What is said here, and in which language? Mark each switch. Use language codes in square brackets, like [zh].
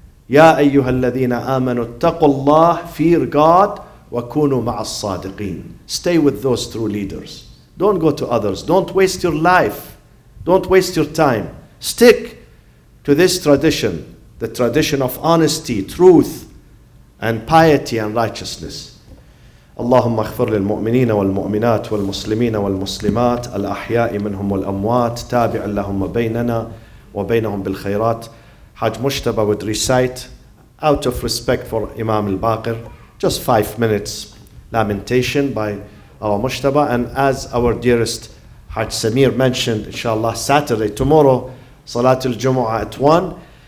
[ar] Ya ayyuhalladhina amanu. Taqullah, [en] fear God, [ar] wa kunu ma'as sadiqeen. [en] Stay with those true leaders. Don't go to others. Don't waste your life. Don't waste your time. Stick to this tradition, the tradition of honesty, truth, and piety and righteousness. [ar] اللهم اغفر للمؤمنين والمؤمنات والمسلمين والمسلمات الأحياء منهم والأموات تابع لهم بيننا وبينهم بالخيرات. [en] Hajj Moustafa would recite, out of respect for Imam al-Baqir, just 5 minutes lamentation by our Moustafa. And as our dearest Hajj Samir mentioned, inshallah, Saturday, tomorrow, Salatul Jumu'ah at 1.